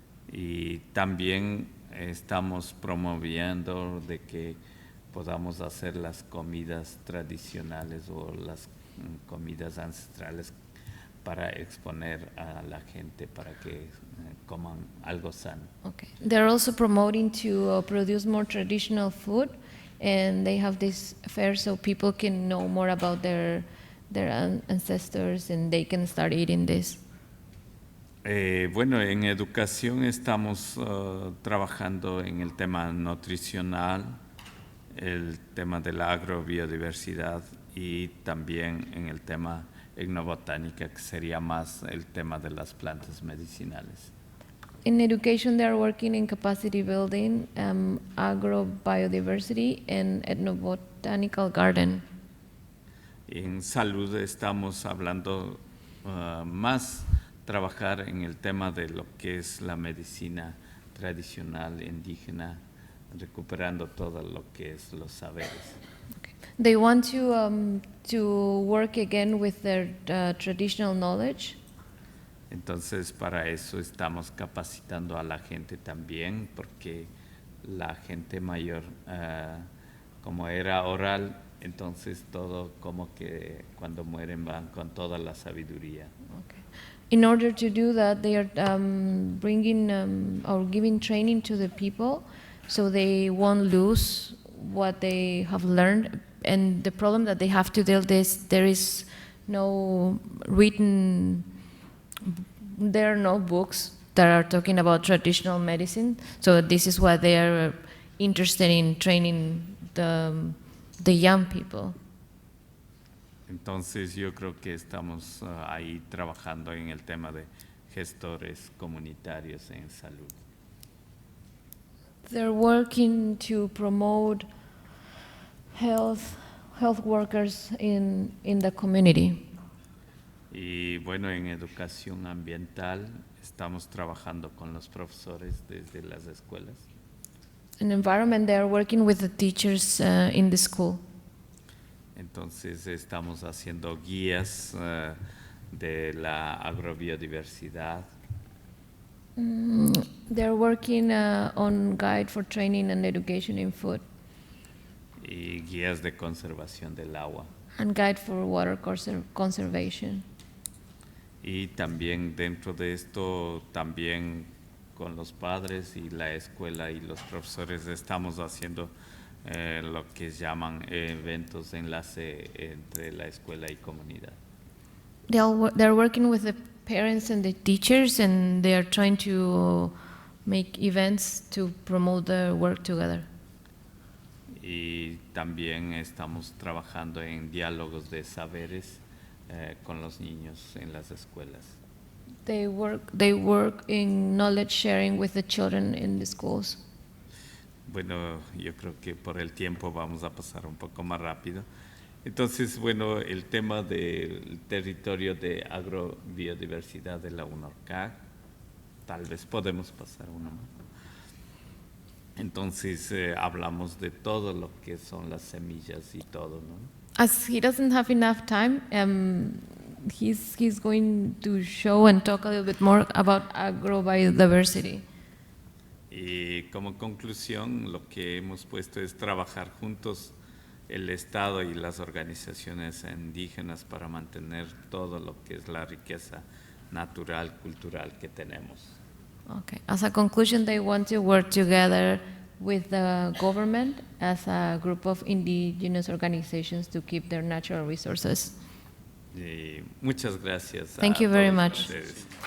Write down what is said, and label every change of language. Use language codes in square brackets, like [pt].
[es] Y también estamos promoviendo de que podamos hacer las comidas tradicionales o las comidas ancestrales para exponer a la gente para que coman algo sano. [en] Okay. They're also promoting to produce more traditional food, and they have this fair so people can know more about their ancestors and they can start eating this. [es] Bueno, en educación estamos trabajando en el tema nutricional, el tema de la agrobiodiversidad y también en el tema etnobotánica, que sería más el tema de las plantas medicinales. [en] In education, they are working in capacity building, agrobiodiversity, and ethnobotanical garden. [es] En salud estamos hablando más trabajar en el tema de lo que es la medicina tradicional indígena, recuperando todo lo que es los saberes. [en] Okay. They want to work again with their traditional knowledge. [es] Entonces, para eso estamos capacitando a la gente también, porque la gente mayor, como era oral, entonces todo como que cuando mueren van con toda la sabiduría. [en] Okay. In order to do that, they are bringing or giving training to the people so they won't lose what they have learned. And the problem that they have to deal with, there is no written, there are no books that are talking about traditional medicine. So this is why they are interested in training the young people. [es] Entonces yo creo que estamos ahí trabajando en el tema de gestores comunitarios en salud. [en] They're working to promote health workers in the community. [es] Y bueno, en educación ambiental estamos trabajando con los profesores desde las escuelas. [en] In environment, they are working with the teachers in the school. [es] Entonces estamos haciendo guías de la agrobiodiversidad. [en] They're working on guide for training and education in food. [es] Y guías de conservación del agua. [en] And guide for water conservation. [es] Y también dentro de esto, también con los padres y la escuela y los profesores estamos haciendo lo que llaman eventos de enlace entre la escuela y comunidad. [en] They're working with the parents and the teachers, and they are trying to make events to promote their work together. [es] Y también estamos trabajando en diálogos de saberes con los niños en las escuelas. [en] They work in knowledge sharing with the children in the schools. [es] Bueno, yo creo que por el tiempo vamos a pasar un poco más rápido. Entonces, bueno, el tema del territorio de agrobiodiversidad de la UNORCAC, tal vez podemos pasar uno más. Entonces, hablamos de todo lo que son las semillas y todo, ¿no? [en] As he doesn't have enough time, he's going to show and talk a little bit more about agrobiodiversity. [es] Y como conclusión, lo que hemos puesto es trabajar juntos el Estado y las organizaciones indígenas para mantener todo lo que es la riqueza natural, cultural que tenemos. [en] Okay. As a conclusion, they want to work together with the government as a group of indigenous organizations to keep their natural resources. [es] Y muchas gracias. [en] Thank you very much. [es] Ustedes.